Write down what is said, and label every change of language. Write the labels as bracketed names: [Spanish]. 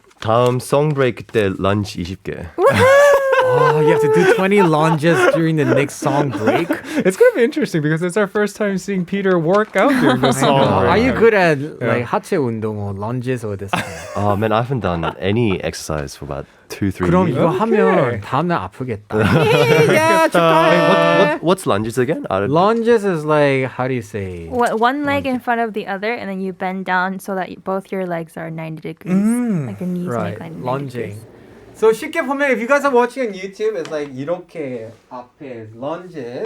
[Korean] 다음 송브레이크 때 런치 20개. [English] Oh, you have to do 20 lunges during the next song break. It's gonna be interesting because it's our first time seeing Peter work out during the song. Are you break. good at like [Korean] 하체 운동 [English] or lunges or this? Oh man, I haven't done any exercise for about 2, 3. [Korean] 그럼 이거 하면 다음날 아프겠다. 야, 축하해. [English] What's lunges again? Lunges is like, how do you say? One leg in front of the other, and then you bend down so that both your legs are 90 degrees. Like your knees Right, make like 90 lunging. degrees. So [Korean] 쉽게 보면, [English] if you guys are watching on YouTube, it's like [Korean] 이렇게 앞에 [English] lunges.